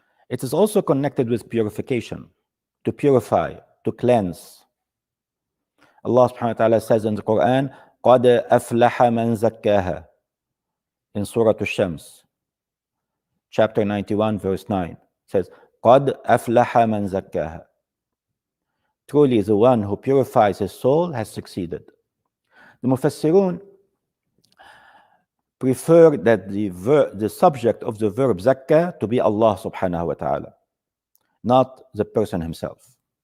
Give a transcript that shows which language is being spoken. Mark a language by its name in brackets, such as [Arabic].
[English] It is also connected with purification, to purify, to cleanse. Allah subhanahu wa ta'ala says in the Quran, [Arabic] قَدْ أَفْلَحَ مَنْ زَكَّاهَا, [English] in Surah Al-Shams, chapter 91, verse 9. It says, [Arabic] قَدْ أَفْلَحَ مَنْ زَكَّاهَا. [English] Truly, the one who purifies his soul has succeeded. The Mufassirun prefer that the subject of the verb zakah to be Allah subhanahu wa ta'ala, not the person himself.